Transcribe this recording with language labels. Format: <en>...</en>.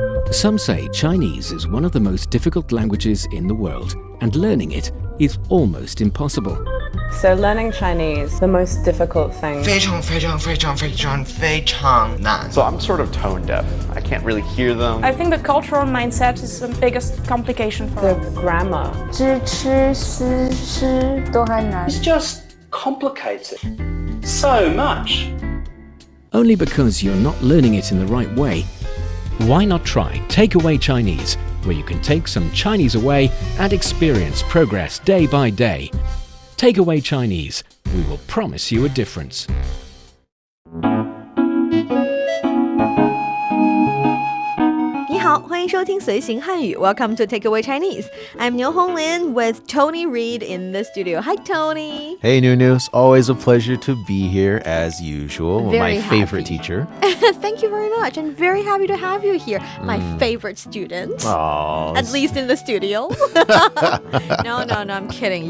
<en>Some say Chinese is one of the most difficult languages in the world, and learning it is almost impossible. So learning Chinese, the most difficult thing.</en> <zh>非常非常非常非常非常难</zh> <en>So I'm sort of tone deaf. I can't really hear them. I think the cultural mindset is the biggest complication for The us. grammar.</en> <zh>知吃思诗都还难</zh> <en>It's just complicated so much. Only because you're not learning it in the right way. Why not try Takeaway Chinese, where you can take some Chinese away and experience progress day by day. Takeaway Chinese, we will promise you a difference.</en> <zh>你好，欢迎收听随行汉语</zh> <en>Welcome to Takeaway Chinese. I'm Niu Honglin with Tony Reed in the studio. Hi, Tony. Hey, Nunu. It's always a pleasure to be here as usual. Very my favorite happy. teacher. Thank you very much, and very happy to have you here. My favorite student. Oh, At least in the studio. No, I'm kidding.</en>